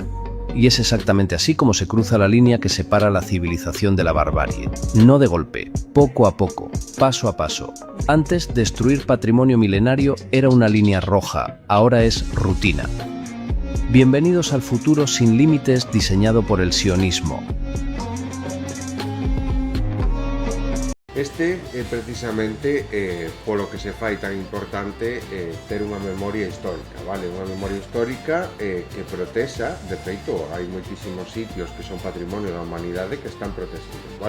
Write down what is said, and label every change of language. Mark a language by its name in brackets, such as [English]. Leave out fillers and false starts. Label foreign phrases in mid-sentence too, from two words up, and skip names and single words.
[Spanish] Y es exactamente así como se cruza la línea que separa la civilización de la barbarie. No de golpe, poco a poco, paso a paso. Antes, destruir patrimonio milenario era una línea roja, ahora es rutina. Bienvenidos al futuro sin límites diseñado por el sionismo. [Galician] Este é precisamente polo que se fai tan importante ter unha memoria histórica, vale? Unha memoria histórica que protexa, de feito, hai moitísimos sitios que son patrimonio da humanidade que están protegidos, vale?